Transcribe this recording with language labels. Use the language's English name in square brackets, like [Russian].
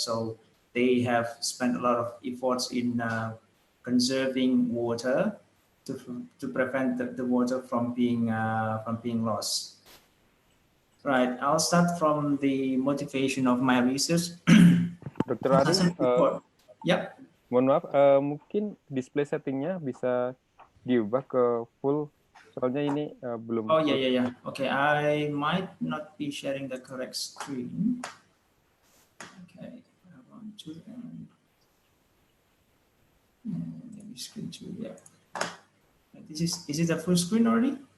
[English] So they have spent a lot of efforts in conserving water to prevent the water from being lost. Right, I'll start from the motivation of my research. Dr. Ari, yep. [Indonesian] Mohon maaf, mungkin display settingnya bisa diubah ke full, soalnya ini belum. [English] Oh yeah. Okay, I might not be sharing the correct screen. Okay, I want to maybe screen 2. Yeah. Is it a full screen already?